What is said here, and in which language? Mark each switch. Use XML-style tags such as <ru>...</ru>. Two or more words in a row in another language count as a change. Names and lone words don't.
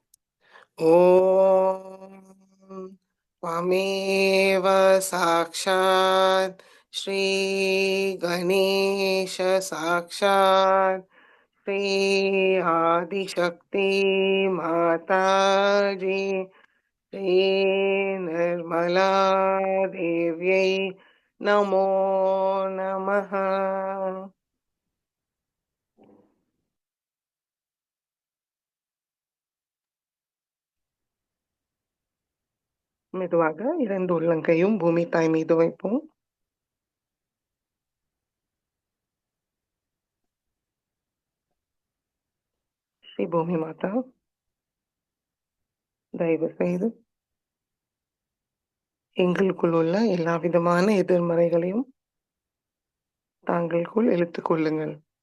<sa>ओम त्वमेव साक्षात् श्री गणेश साक्षात् श्री आदिशक्ति माताजी श्री निर्मला देव्यै नमो नमः।</sa> <ta>மெதுவாக இரண்டு உள்ளங்கையும் பூமி தாய் மீது வைப்போம். ஸ்ரீ பூமி மாதா, தயவு செய்து எங்களுக்குள் உள்ள எல்லா விதமான எதிர்மறைகளையும் தாங்களுக்குள் இழுத்துக் கொள்ளுங்கள்.</ta>